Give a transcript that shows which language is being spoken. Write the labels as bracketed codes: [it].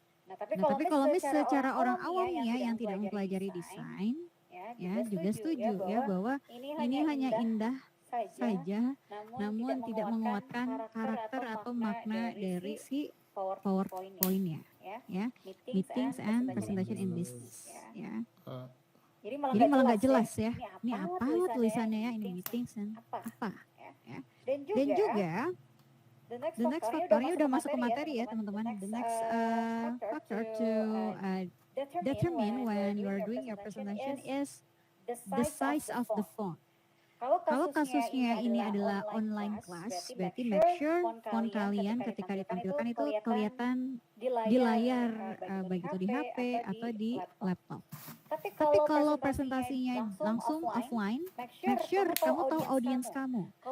[id] Nah, tapi kalau secara orang awam ya yang tidak mempelajari desain ya juga setuju ya bahwa ini hanya indah saja, namun tidak menguatkan karakter atau makna dari si PowerPoint-nya ya, [en] meetings and presentation in business [id] ya. Jadi malah nggak jelas ya, ini apa tulisannya ya, ini meetings and apa ya. Dan juga the next faktornya udah masuk ke materi ya teman-teman. [en] The next factor to determine when you are doing your presentation is the size of the font. [id] Kalau kasusnya ini adalah online class, berarti make sure font kalian ketika ditampilkan itu kelihatan di layar, baik itu di HP atau di laptop. Tapi kalau presentasinya langsung offline, make sure kamu tahu audiens kamu.